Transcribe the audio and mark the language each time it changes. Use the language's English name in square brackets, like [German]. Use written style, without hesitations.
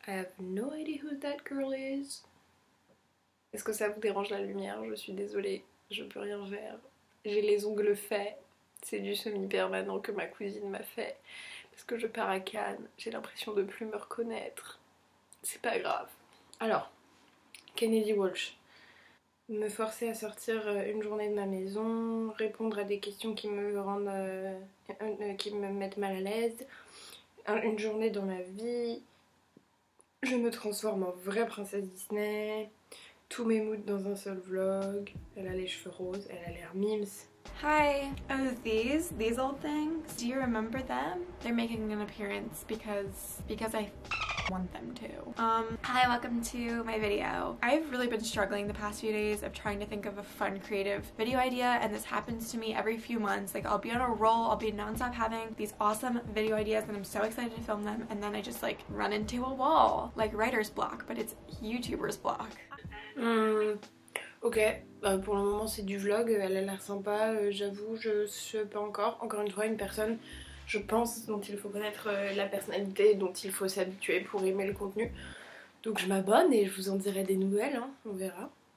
[English] I have no idea who that girl is. [French] Est-ce que ça vous dérange la lumière? Je suis désolée, je peux rien faire. J'ai les ongles faits. C'est du semi-permanent que ma cousine m'a fait. Parce que je pars à Cannes, j'ai l'impression de plus me reconnaître. C'est pas grave. Alors, Kennedy Walsh. Me forcer à sortir une journée de ma maison, répondre à des questions qui me rendent... qui me mettent mal à l'aise. Une journée dans ma vie. Je me transforme en vraie princesse Disney. Tous mes moods dans un seul vlog. Elle a les cheveux roses, elle a l'air mimes. [English] Hi. Oh, these old things. Do you remember them? They're making an appearance because I want them to. Hi, welcome to my video. I've really been struggling the past few days of trying to think of a fun, creative video idea, and this happens to me every few months. Like, I'll be on a roll, I'll be nonstop having these awesome video ideas, and I'm so excited to film them, and then I just like run into a wall, like writer's block, but it's YouTuber's block. [French] Ok, pour le moment c'est du vlog, elle a l'air sympa, j'avoue je sais pas encore une fois une personne je pense dont il faut connaître la personnalité, dont il faut s'habituer pour aimer le contenu. Donc je m'abonne et je vous en dirai des nouvelles, hein, on verra.